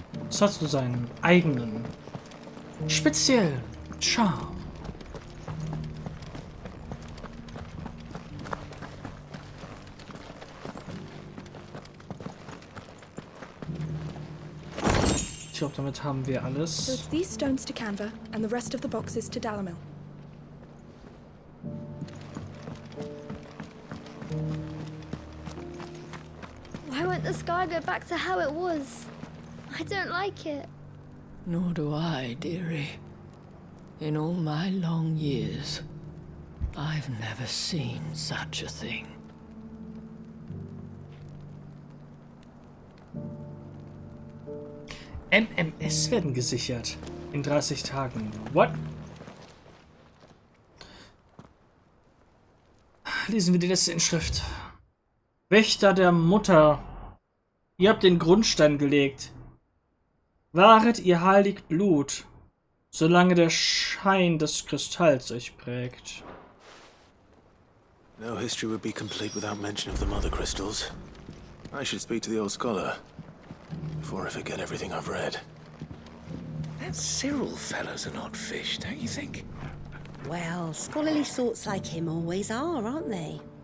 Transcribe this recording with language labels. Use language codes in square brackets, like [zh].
[de] Es hat so seinen eigenen, speziellen Charme. Ich glaube, damit haben wir alles. [en] So it's these stones to Kanver and the rest of the boxes to Dalamil. Why won't the sky go back to how it was? I don't like it. Nor do I, dearie. In all my long years, I've never seen such a thing. [de] MMS werden gesichert. In 30 Tagen. [en] What? [de] Lesen wir die letzte Inschrift. Wächter der Mutter. Ihr habt den Grundstein gelegt. Wahret ihr heilig Blut, solange der Schein des Kristalls euch prägt. [en] No history would be complete without mention of the mother crystals. I should speak to the old scholar before I forget everything I've read. That Cyril fella's an odd fish, don't you think? Well, scholarly sorts like him always are, aren't they?